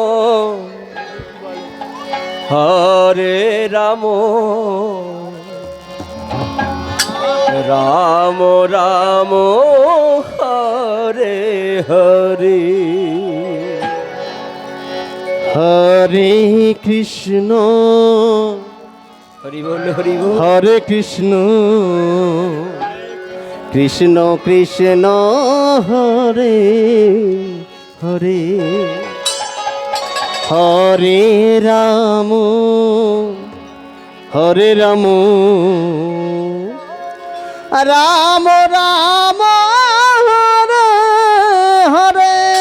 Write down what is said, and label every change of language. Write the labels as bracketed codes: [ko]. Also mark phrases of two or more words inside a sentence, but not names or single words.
[sa] হরে রাম রাম রাম হরে হরে হরে কৃষ্ণ [bn] হরি বল হরি বল [sa] হরে কৃষ্ণ কৃষ্ণ কৃষ্ণ হরে হরে হরে রাম হরে রাম রাম রাম হরে হরে